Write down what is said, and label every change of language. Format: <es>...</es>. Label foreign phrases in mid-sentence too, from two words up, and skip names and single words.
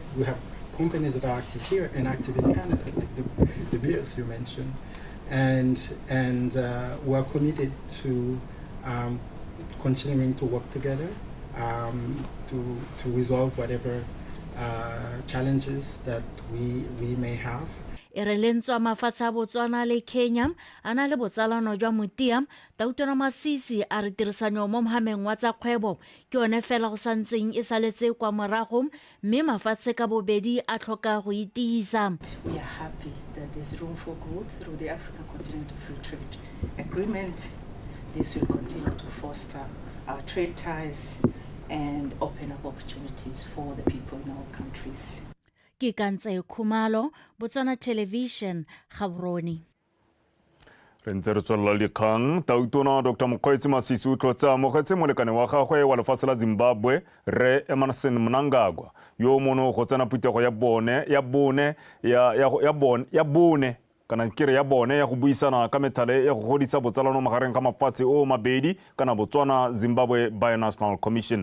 <en>We have companies that are active here and active in Canada, like the Beers you mentioned, and we are committed to continuing to work together to resolve whatever challenges that we may have.</en> <tn>E re lentswa mafatshe a Botswana le Kenya a na le botsalano jwa motia. Tautona Masisi a re tirisanyo mo mohameng wa tsa kgwebo ke yone fela go santseng e saletse kwa morago, mme mafatshe ka bobedi a tlhoka go itiisa.</tn> <en>We are happy that there's room for growth through the Africa Continental Free Trade Agreement. This will continue to foster our trade ties and open up opportunities for the people in our countries.</en> <tn>Ke Kantse Khumalo, Botswana Television, Gaborone. Re ntse re tswella le kgang. Tautona Dr. Mokgweetsi Masisi o tlotse amogetse molekane wa gagwe wa lefatshe la Zimbabwe Re Emerson Mnangagwa yo mono go tsena putego ya bone kana kere ya bone ya go buisana ka methale ya go godisa botsalano magareng ka mafatshe o mabedi kana Botswana Zimbabwe Binational Commission.</tn>